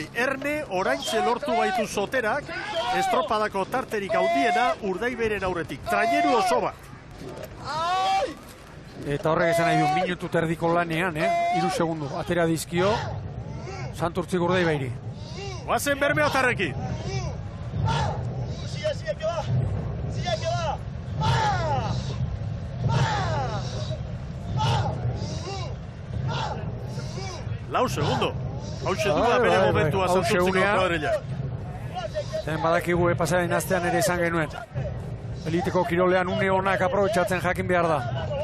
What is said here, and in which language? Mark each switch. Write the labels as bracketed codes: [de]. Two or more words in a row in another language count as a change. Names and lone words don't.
[eu] Erne oraintxe lortu baitu Zoterak, estropadako tarterik handiena Urdaibairen aurretik. Traineru oso bat. Eta horrek esan nahi du, minutu terdiko lanean, 3 segundu. Atera dizkio, Santurtzi Urdaibairi. Oazen Bermeotarrekin. [es] Sigue que va. [eu] Lau segundo. Hauxe du da bere momentua Santurtziko kuadrilla. Zen badakigu pasaren astean ere izan genuen. Eliteko kirolean une honak aprobetxatzen jakin behar da.